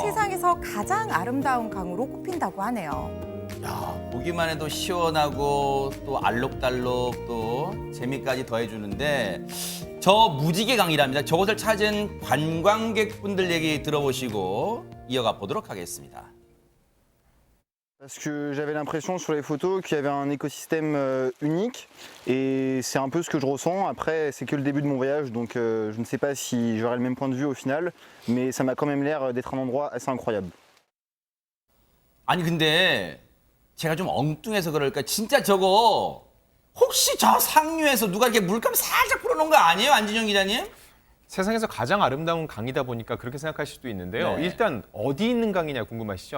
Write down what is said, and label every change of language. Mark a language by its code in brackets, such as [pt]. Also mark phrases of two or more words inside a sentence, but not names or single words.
[ko] 세상에서 가장 아름다운 강으로 꼽힌다고 하네요. 야, 보기만 해도 시원하고 또 알록달록 또 재미까지 더해주는데 저 무지개 강이랍니다. 저곳을 찾은 관광객분들 얘기 들어보시고 이어가 보도록 하겠습니다. [fr] Parce que j'avais l'impression sur les photos qu'il y avait un écosystème unique et c'est un peu ce que je ressens. Après, c'est que le début de mon voyage, donc je ne sais pas si j'aurai le même point de vue au final, mais ça m'a quand même l'air d'être un endroit assez incroyable. [ko] 아니 근데 제가 좀 엉뚱해서 그럴까 진짜 저거 혹시 저 상류에서 누가 이렇게 물감 살짝 풀어놓은 거 아니에요, 안진영 기자님? 세상에서 가장 아름다운 강이다 보니까 그렇게 생각하실 수도 있는데요. 네. 일단 어디 있는 강이냐 궁금하시죠?